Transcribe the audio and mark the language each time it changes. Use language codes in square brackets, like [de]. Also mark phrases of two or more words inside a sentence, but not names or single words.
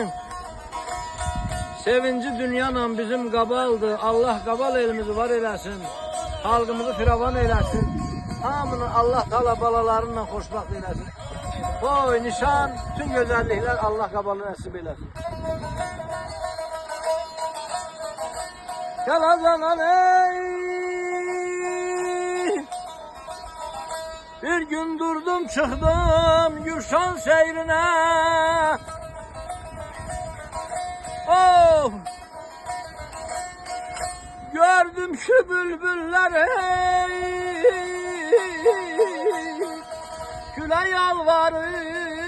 [az] Sevinci dünyanla bizim Qabaldır. Allah Qabal elimizi var eləsin, xalqımızı firavan eləsin. Hamını [ar] الله تعالى [az] balalarınla xoşbaxt eləsin. Boy, nişan, bütün gözəlliklər Allah Qabalı nəsib eləsin. [tr] Gel azanan ey, bir gün durdum çıktım Gülşan seyrine. Oh, gördüm ki bülbüller ey, güle yalvarır.